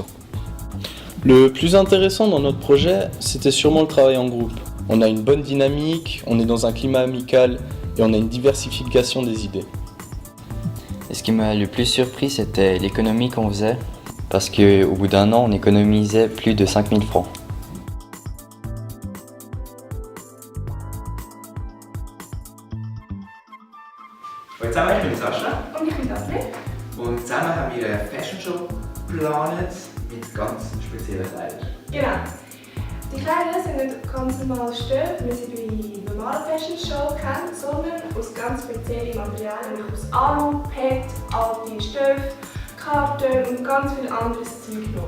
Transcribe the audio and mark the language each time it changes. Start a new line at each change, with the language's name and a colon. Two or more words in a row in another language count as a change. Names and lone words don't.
French: Le plus intéressant dans notre projet, c'était sûrement le travail en groupe. On a une bonne dynamique, on est dans un climat amical et on a une diversification des idées. Et ce qui m'a le plus surpris, c'était l'économie qu'on faisait, parce qu'au bout d'un an, on économisait plus de 5000 francs.
German: Hallo zusammen, ich bin Sascha Und ich bin Daphne. und zusammen haben wir eine
English: Fashion Show
German: geplant mit ganz speziellen Kleidern. Genau. Die Kleider sind nicht ganz normal Stoffe, wie sie bei normalen
English: Fashion Show
German: kennen, sondern aus ganz speziellen Materialien, nämlich aus Alu, PET, alte Stoffe, Karton und ganz viel anderes Zeug noch.